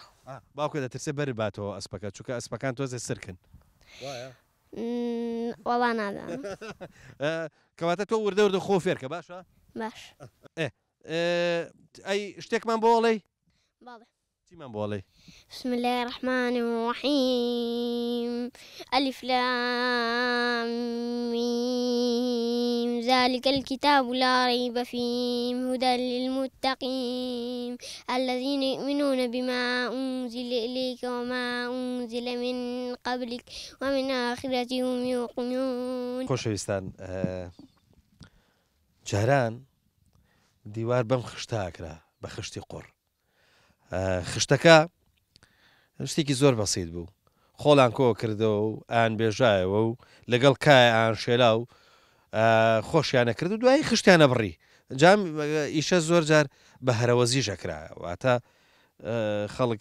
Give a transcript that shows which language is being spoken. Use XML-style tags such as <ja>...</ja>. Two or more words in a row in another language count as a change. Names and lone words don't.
<ckb>باوکە دەترسێ بەر باتەوە ئەسپەکە چونکە ئەسپەکان تۆزێ سرکن وەڵا نادام کەواتە تۆ وردە وردە خۆ فێرکە باشە باش ئەی شتێکمان بۆڵێ باڵێ چیمان بۆڵێ</ckb> <ar>بسم الله الرحمن الرحيم ألف لام ميم ذلك الكتاب لا ريب فيه هدى للمتقين الذين يؤمنون بما أنزل إليك وما أنزل من قبلك ومن آخرة هم يوقنون</ar> <ckb>خۆشەویستان جاران دیوار بەم خشتاکرا بە خشتی قڕ خشتەکە شتێکی زۆر بەسیت بوو خۆڵان کۆ کردەوە و ئان بێژایەوە و لەگەڵ کای ئان شێلا و خۆشیانە کرد و دوایی خشتیانە بڕی جام ئیشە زۆر جار بە هەرەوەزیژەکرا واتە خەڵک</ckb>